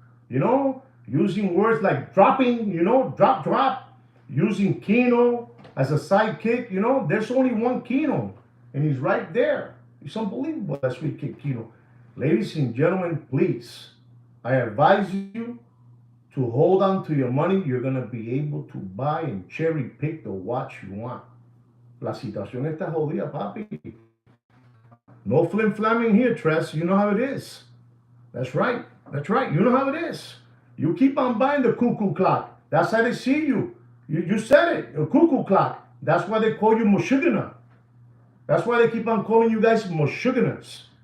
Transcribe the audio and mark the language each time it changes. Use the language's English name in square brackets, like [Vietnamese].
[English] You know, using words like dropping, you know, drop, using Kino as a sidekick. You know, there's only one Kino, and he's right there. It's unbelievable, that Sweet Kid Kino. Ladies and gentlemen, please, I advise you to hold on to your money. You're going to be able to buy and cherry pick the watch you want. [Spanish] La situación está jodida, papi. [English] No flim flamming here, Tress. You know how it is. That's right. You know how it is. You keep on buying the cuckoo clock. That's how they see you. You said it, a cuckoo clock. That's why they call you Moshugana. That's why they keep on calling you guys Moshuganas.